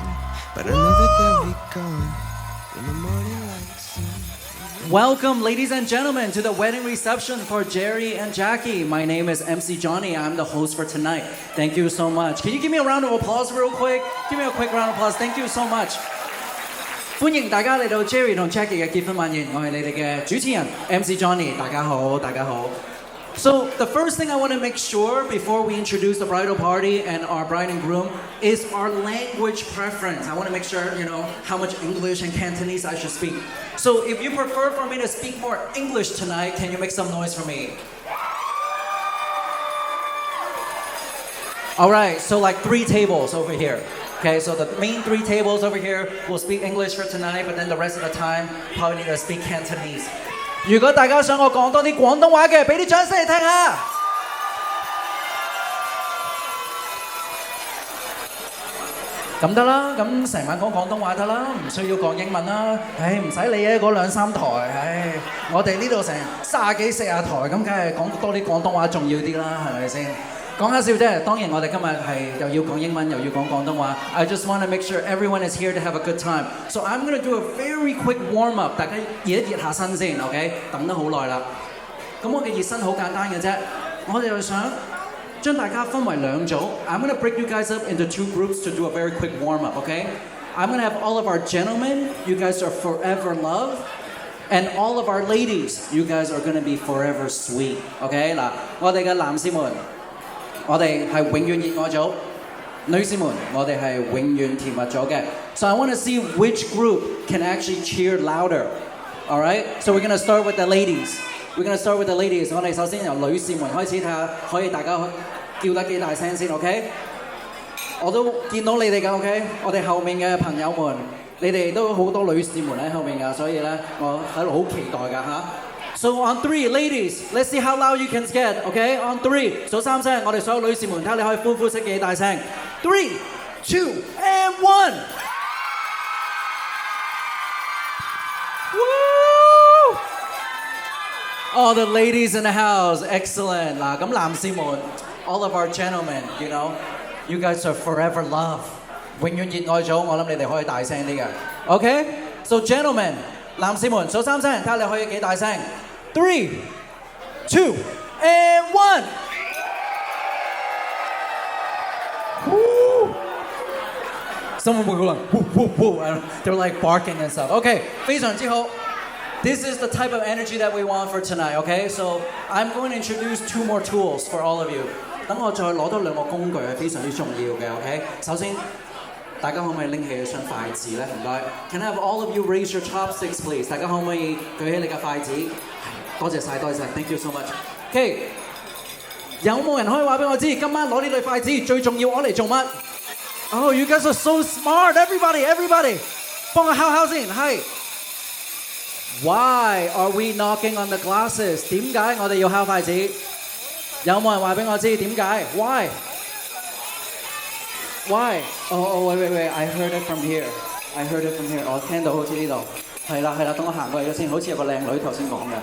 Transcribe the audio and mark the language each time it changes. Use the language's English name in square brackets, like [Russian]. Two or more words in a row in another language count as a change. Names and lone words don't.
[English] But I know that they'll be gone when the morning light sings. Welcome, ladies and gentlemen, to the wedding reception for Jerry and Jackie. My name is MC Johnny. I'm the host for tonight. Thank you so much. Can you give me a round of applause real quick? Give me a quick round of applause. Thank you so much. [Cantonese] 歡迎大家嚟到 Jerry 同 Jackie 嘅結婚晚宴，我係你哋嘅主持人 MC Johnny， 大家好，大家好。 [English] So the first thing I want to make sure before we introduce the bridal party and our bride and groom is our language preference. I want to make sure, you know, how much English and Cantonese I should speak. So if you prefer for me to speak more English tonight, can you make some noise for me? All right, so like 3 tables over here. Okay, so the main 3 tables over here will speak English for tonight, but then the rest of the time probably need to speak Cantonese. [Cantonese] 如果大家想我講多啲廣東話嘅，俾啲掌聲嚟聽下。咁得啦，咁成晚講廣東話得啦，唔需要講英文啦。唉，唔使理嘅嗰2、3台，唉，我哋呢度成30幾40台，咁梗係講多啲廣東話重要啲啦，係咪先？講下笑啫，當然我哋今日係又要講英文又要講廣東話。 [English] I just want to make sure everyone is here to have a good time. So I'm going to do a very quick warm up， [Cantonese] 大家熱一熱下身先 ，OK？等得好耐啦。咁我嘅熱身好簡單嘅啫，我哋就想將大家分為2 組。 [English] I'm going to break you guys up into 2 groups to do a very quick warm up, OK? I'm going to have all of our gentlemen, you guys are forever love. And all of our ladies, you guys are going to be forever sweet, OK？ [Cantonese] 嗱，我哋嘅男士們。我哋係永遠熱愛組，女士們，我哋係永遠甜蜜組嘅。 [English] So I want to see which group can actually cheer louder. All right? So we're going to start with the ladies. We're going to start with the ladies. [Cantonese] 我哋首先由女士們開始睇下，可以大家叫得幾大聲先 ，OK？我都見到你哋㗎 ，OK？ 我哋後面嘅朋友們，你哋都好多女士們喺後面㗎，所以咧我喺度好期待㗎嚇。 [English] So on 3, ladies, let's see how loud you can get, okay? On 3, [Cantonese] 數3聲，我哋所有女士們睇下你可以歡呼聲幾大聲。 [English] 3, 2, and 1. Woo! All the ladies in the house, excellent. [Cantonese] 嗱，咁男士們 [English] all of our gentlemen, you know, you guys are forever love. [Cantonese] 永遠熱愛組，我諗你哋可以大聲啲嘅。Okay? [English] So gentlemen, [Cantonese] 男士們數3聲，睇下你可以幾大聲。 [English] 3, 2, and 1. Woo! Someone will go like, woo, woo, woo. And they're like barking and stuff. Okay, [Cantonese] 非常之好。 [English] This is the type of energy that we want for tonight, okay? So I'm going to introduce 2 more tools for all of you. [Cantonese] 等我再攞多2個工具係非常之重要嘅 ，OK？首先，大家可唔可以拎起雙筷子咧？ [English] 唔該。Can I have all of you raise your chopsticks, please？ [Cantonese] 大家可唔可以舉起你嘅筷子？多謝晒，多謝晒 ， [English] Thank you so much。 [Cantonese] OK， 有冇人可以話俾我知，今晚攞呢對筷子最重要攞嚟做乜？ [English] Oh, you guys are so smart, everybody， [Cantonese] 幫我敲敲先， [English] 係。Why are we knocking on the glasses？ [Cantonese] 點解我哋要敲筷子？有冇人話俾我知點解 ？Why？ [English] Why？ Oh, wait, I heard it from here. [Cantonese] 我聽到好似呢度。係啦，等我行過嚟咗先，好似有個靚女頭先講嘅。